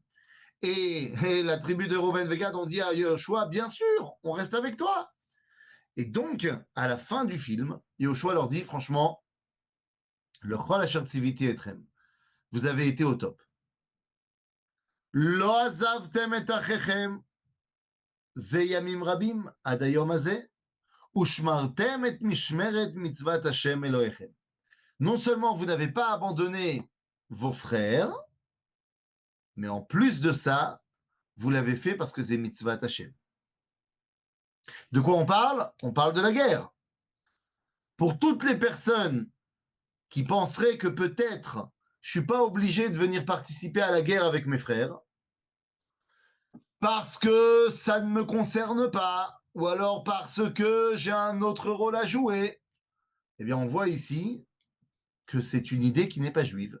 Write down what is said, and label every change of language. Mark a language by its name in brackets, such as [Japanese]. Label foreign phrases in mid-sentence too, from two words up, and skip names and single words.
[French] Et la tribu de Réhouven et Gad ont dit à Yehoshua, bien sûr, on reste avec toi. Et donc, à la fin du film, Yehoshua leur dit, franchement, le [Hebrew] כל אשר ציויתי אתכם, [French] vous avez été au top. [Hebrew] לא עזבתם את אחיכם, זה ימים רבים, עד היום הזה, ושמרתם את משמרת מצות השם אלוקיכם. [French] Non seulement vous n'avez pas abandonné vos frères, mais en plus de ça, vous l'avez fait parce que c'est [Hebrew] מצות השם. [French] De quoi on parle? On parle de la guerre. Pour toutes les personnes qui penseraient que peut-être je suis pas obligé de venir participer à la guerre avec mes frères, parce que ça ne me concerne pas, ou alors parce que j'ai un autre rôle à jouer, Eh bien, on voit ici que c'est une idée qui n'est pas juive.